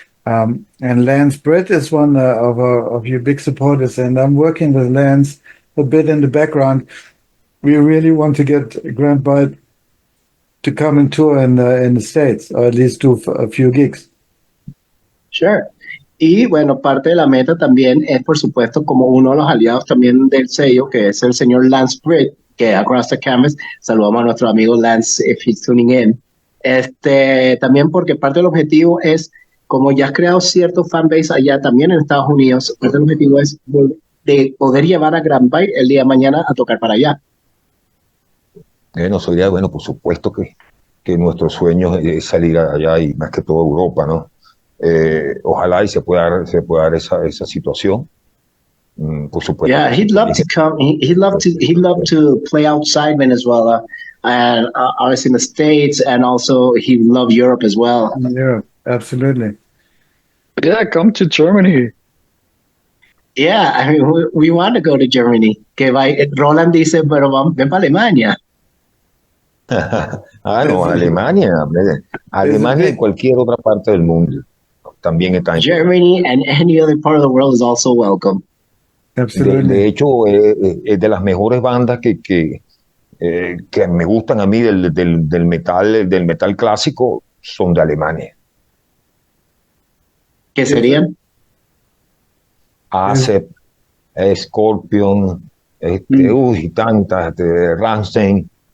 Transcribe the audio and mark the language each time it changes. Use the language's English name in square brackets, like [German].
[English] And Lance Britt is one of your big supporters. And I'm working with Lance a bit in the background. We really want to get Grand Bight to come and tour in the States, or at least do a few gigs. Sure. [Spanish] Y bueno, parte de la meta también es, por supuesto, como uno de los aliados también del sello, que es el señor Lance Britt, que Across the Canvas, saludamos a nuestro amigo Lance [English] if he's tuning in. [Spanish] También porque parte del objetivo es, como ya has creado cierto fanbase allá también en Estados Unidos, parte del objetivo es de poder llevar a Grand Bight el día de mañana a tocar para allá. Bueno, por supuesto que nuestro sueño es salir allá y más que todo Europa, ¿no? Ojalá y se pueda dar esa situación. Por supuesto. [English] Yeah, he'd love to come. He'd love to play outside Venezuela, and obviously in the States, and also he'd love Europe as well. Yeah, absolutely. Yeah, come to Germany. Yeah, I mean, we want to go to Germany. [Spanish] Que Roland dice, pero ven para Alemania. No, Alemania y cualquier otra parte del mundo también está en [English] Germany and any other part of the world is also welcome. [Spanish] De hecho, es de las mejores bandas que me gustan a mí del metal clásico, son de Alemania. ¿Qué serían? Acep, Scorpion, y tantas, Rammstein.